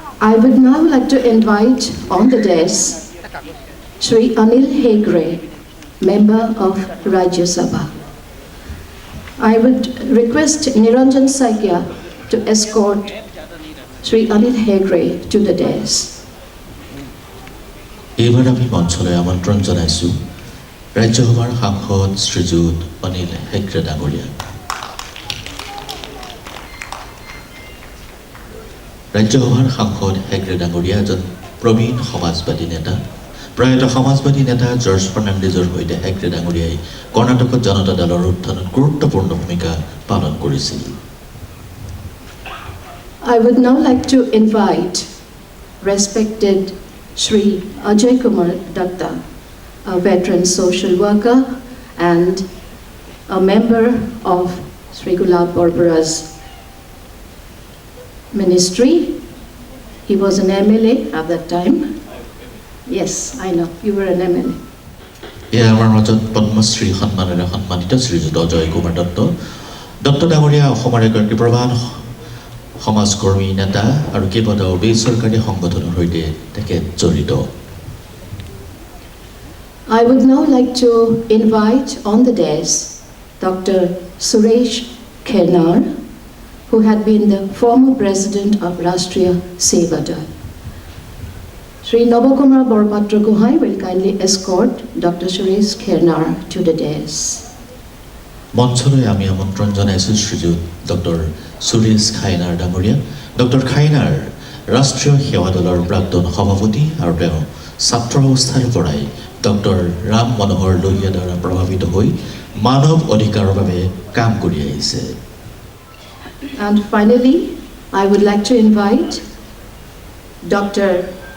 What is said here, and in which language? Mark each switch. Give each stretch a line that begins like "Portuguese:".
English: I would now like to invite on the dais Shri Anil Hegre, member of Rajya Sabha. I would request Niranjan Saikya to escort Sri Anil Hegre to the dais.
Assamese: এইবাৰ আমি মঞ্চলৈ আমন্ত্ৰণ জনাইছোঁ ৰাজ্যসভাৰ সাংসদ শ্ৰীযুত অনিল হেগড়ে ডাঙৰীয়া। ৰাজ্যসভাৰ সাংসদ হেগড়ে ডাঙৰীয়া এজন প্ৰবীণ সমাজবাদী নেতা। প্ৰয়াত সমাজবাদী নেতা জৰ্জ ফাৰ্ণাণ্ডেজৰ সৈতে হেগড়ে ডাঙৰীয়াই কৰ্ণাটকত জনতা দলৰ উত্থানত গুৰুত্বপূৰ্ণ ভূমিকা পালন কৰিছিল।
English: I would now like to invite respected Sri Ajay Kumar Datta, a veteran social worker and a member of Sri Gulab Borbara's ministry. He was an MLA at that time. Yes, I know, you were an MLA.
Assamese: এয়া আমাৰ মাজত পদ্মশ্ৰী সন্মানেৰে সন্মানিত শ্ৰীযুত অজয় কুমাৰ দত্ত। দত্ত ডাঙৰীয়া অসমৰ এগৰাকী প্ৰধান সমাজকৰ্মী নেতা আৰু কেইবাটাও বেচৰকাৰী সংগঠনৰ সৈতে তেখেত জড়িত।
English: I would now like to invite on the dais Dr. Suresh Khernar, who had been the former president of Rashtriya Seva Dal. Sri Navakumar Borpatra Gohai will kindly escort Dr. Suresh Khernar to the dais.
Assamese: মঞ্চলৈ আমি আমন্ত্ৰণ জনাইছোঁ শ্ৰীযুত doctor Suresh খাইনাৰ ডাঙৰীয়া। Doctor খাইনাৰ ৰাষ্ট্ৰীয় সেৱা দলৰ প্ৰাক্তন সভাপতি আৰু তেওঁ ছাত্ৰ অৱস্থাৰ পৰাই ডক্টৰ ৰাম মনোহৰ লোহিয়া দ্বাৰা প্ৰভাৱিত হৈ মানৱ অধিকাৰৰ বাবে কাম কৰি আহিছে।
English: And finally, I would like to invite Dr.